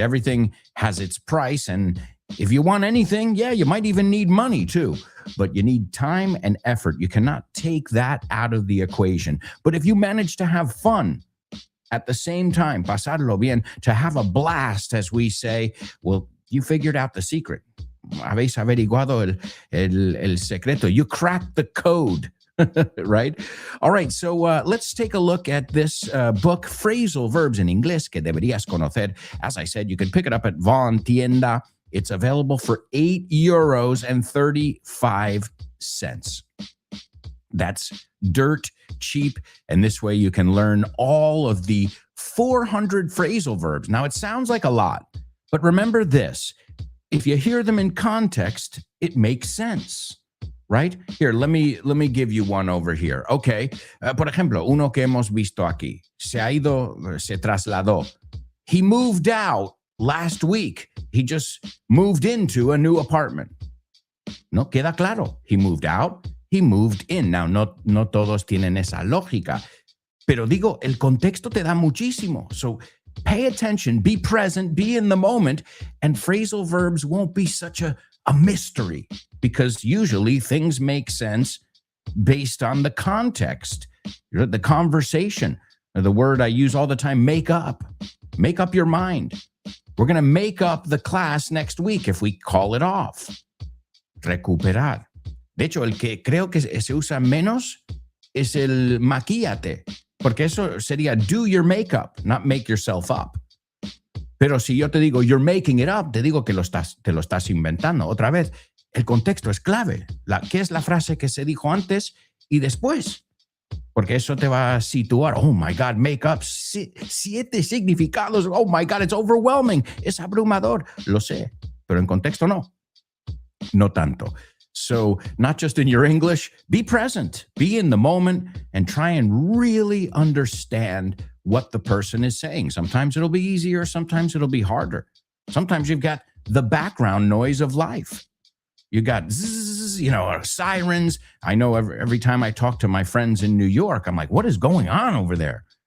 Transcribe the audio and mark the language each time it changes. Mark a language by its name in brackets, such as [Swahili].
[English] Everything has its price. And if you want anything, yeah, you might even need money too. But you need time and effort. You cannot take that out of the equation. But if you manage to have fun at the same time, pasarlo bien, to have a blast, as we say, well, you figured out the secret. [Spanish] Habéis averiguado el secreto. [English] You cracked the code, right? All right, so let's take a look at this book, Phrasal Verbs in Inglés que deberías conocer. As I said, you can pick it up at Von Tienda. It's available for €8.35. sense. That's dirt cheap. And this way you can learn all of the 400 phrasal verbs. Now, it sounds like a lot, but remember this. If you hear them in context, it makes sense, right? Here, let me give you one over here. Okay. [Spanish] Por ejemplo, uno que hemos visto aquí. [English] Se trasladó. He moved out last week. He just moved into a new apartment. No queda claro. He moved out. He moved in. [Spanish] Now, no todos tienen esa lógica, pero digo, el contexto te da muchísimo. [English] So pay attention, be present, be in the moment, and phrasal verbs won't be such a mystery because usually things make sense based on the context, the conversation. The word I use all the time, make up your mind. We're going to make up the class next week if we call it off. [Spanish] Recuperar. De hecho, el que creo que se usa menos es el maquíate, porque eso sería do your makeup, not make yourself up. Pero si yo te digo you're making it up, te digo que te lo estás inventando. Otra vez, el contexto es clave. ¿Qué es la frase que se dijo antes y después? Porque eso te va a situar. Oh my God, make up. 7 significados. [English] Oh my God, it's overwhelming. [Spanish] Es abrumador. Lo sé, pero en contexto no. No tanto. [English] So not just in your English, be present, be in the moment, and try and really understand what the person is saying. Sometimes it'll be easier, sometimes it'll be harder. Sometimes you've got the background noise of life. You got zzz, sirens. I know every time I talk to my friends in New York, I'm like, what is going on over there?